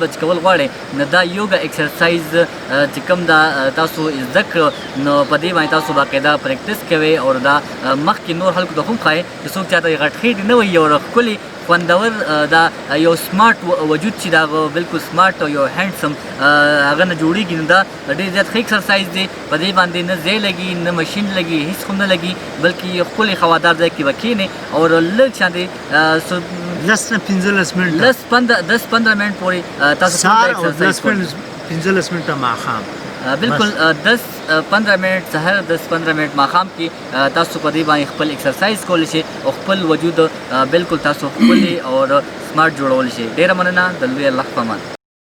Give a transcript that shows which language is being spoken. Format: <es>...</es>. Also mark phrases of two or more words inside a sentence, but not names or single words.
<ps>بچ کول غواړئ نو دا یوګا ایکسرسایز چې کوم دا تاسو زده کړو نو په دې باندې تاسو باقاعده پریکټس کوئ او دا مخکې نور خلکو ته هم ښایي چې څوک چاته غټ خېټ نه وي یو ښکلې خوندور دا یو سمارټ وجود چې دا بالکل سمارټ او یو هینډسم هغه نه جوړېږي نو دا ډېر زیات ښه ایکسرسایز دی په دې باندې نه ځای لګي نه مشین لګي هېڅ هم نه لګي بلکې یو ښکلې هوادار ځای کې به کښېنې او لږ شانې 10-15 منټه 10-15 منټ پورې تاسو سهار او 10-15 منټه ماښام بالکل 10-15 منټ سهار 10-15 منټ ماښام کې تاسو په دې باندې خپل ایکسرسایز کول شي او خپل وجود بالکل تاسو خپل اور سمارټ جوړول شي. ډیره مننه د لوی الله په امان.</ps>